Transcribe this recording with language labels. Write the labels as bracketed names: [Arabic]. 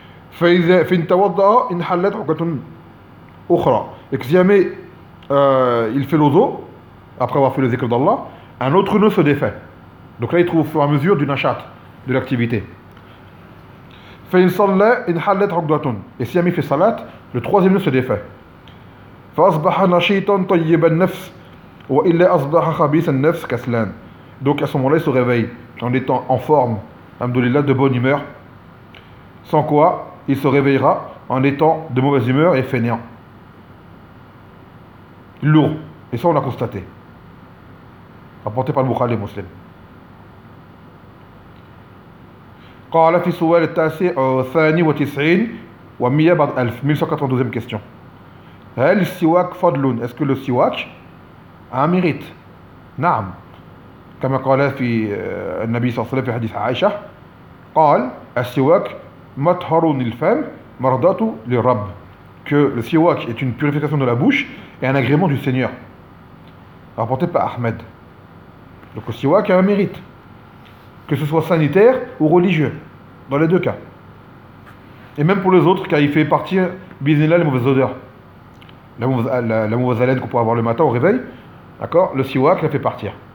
[Arabic] Fa in tawadda in hallat ugdatun ukhra. [French] Et que si jamais il fait l'eau, après avoir fait le zikr d'Allah, un autre nœud se défait. Donc là, il trouve au fur et à mesure du nashat, de l'activité. [Arabic] فإن صلى انحلت عقدة. [French] Et si il a mis fait salat, le troisième nœud se défait. [Arabic] فأصبح نشيطا طيب النفس وإلا أصبح خبيث النفس كسلان. [French] Donc à ce moment-là, il se réveille en étant en forme, alhamdoulilah, de bonne humeur. Sans quoi, il se réveillera en étant de mauvaise humeur et fainéant. Lourd. Et ça, on l'a constaté. Apporté par le Bukhari et le Muslim. [Arabic] قال في سؤال التاسع والثاني والتسعين ومية بعد ألف 1192 question. هل السواك فضل؟ [French] Est-ce que le siwak a un mérite? [Arabic] نعم. كما قال في النبي صلى الله عليه وسلم في حديث عائشة قال السواك مطهر للفم مرضاة للرب. [French] Que le siwak est une purification de la bouche et un agrément du Seigneur. Rapporté par Ahmed. Donc le siwak a un mérite. Que ce soit sanitaire ou religieux, dans les deux cas. Et même pour les autres, car il fait partir, bismillah, les mauvaises odeurs. La mauvaise haleine qu'on peut avoir le matin au réveil, d'accord, le siwak la fait partir.